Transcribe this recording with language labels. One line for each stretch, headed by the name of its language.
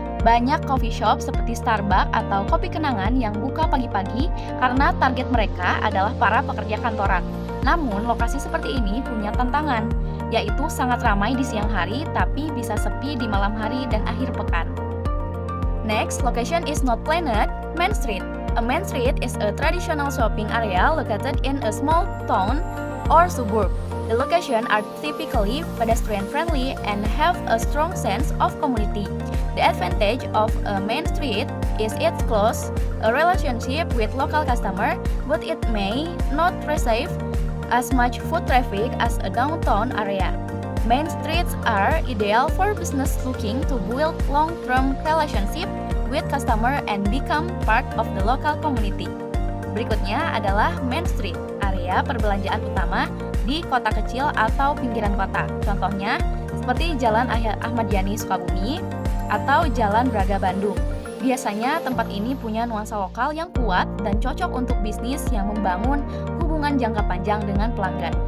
Indonesian: Banyak coffee shop seperti Starbucks atau Kopi Kenangan yang buka pagi-pagi karena target mereka adalah para pekerja kantoran. Namun, lokasi seperti ini punya tantangan, yaitu sangat ramai di siang hari tapi bisa sepi di malam hari dan akhir pekan.
English: Next, location is not planned. Main Street. A main street is a traditional shopping area located in a small town or suburb. The location are typically pedestrian-friendly and have a strong sense of community. The advantage of a main street is its close relationship with local customer, but it may not receive as much foot traffic as a downtown area. Main streets are ideal for business looking to build long-term relationship with customer and become part of the local community.
Indonesian: Berikutnya adalah Main Street, area perbelanjaan utama di kota kecil atau pinggiran kota. Contohnya seperti Jalan Ahmad Yani Sukabumi atau Jalan Braga Bandung. Biasanya tempat ini punya nuansa lokal yang kuat dan cocok untuk bisnis yang membangun hubungan jangka panjang dengan pelanggan.